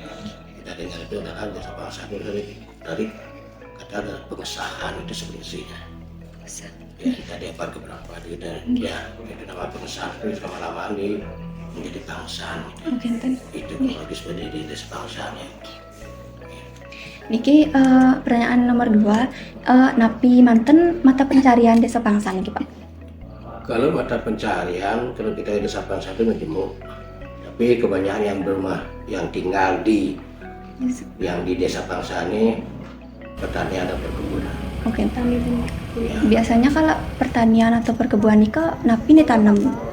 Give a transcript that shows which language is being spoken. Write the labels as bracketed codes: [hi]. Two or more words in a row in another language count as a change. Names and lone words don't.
[id] Kita dengar itu adalah Desa Pangsan dari kata ada pengesahan itu sebenarnya. Ya, kita dapat keberapa ya itu nama pengesahan itu lama-lama menjadi Pangsan. Itu kronologis berdiri Desa Pangsan ya. Niki pertanyaan nomor 2, [ban] napi manten [id] mata pencarian Desa Pangsan niki Pak? Kalau mata pencarian, kalau kita di Desa Pangsan itu menjemuk, tapi kebanyakan yang tinggal di Desa Pangsan ini pertanian dan perkebunan. Oke. Ya. Biasanya kalau pertanian atau perkebunan ini napi ditanam?